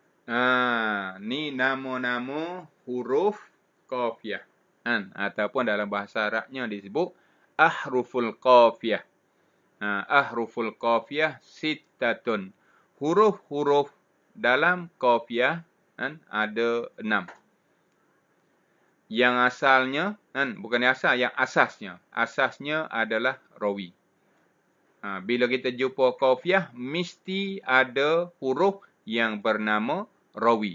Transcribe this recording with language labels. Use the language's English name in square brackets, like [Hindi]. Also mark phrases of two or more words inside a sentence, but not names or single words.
[Malay] Ni nama-nama huruf qafiyah. Ataupun dalam bahasa Arabnya disebut [Arabic] أحرف القافية. أحرف القافية ستة. [Malay] Huruf-huruf dalam qafiyah ada 6. Yang asalnya, bukan yang asal, yang asasnya. Asasnya adalah rawi. Bila kita jumpa qafiyah, mesti ada huruf yang bernama rawi.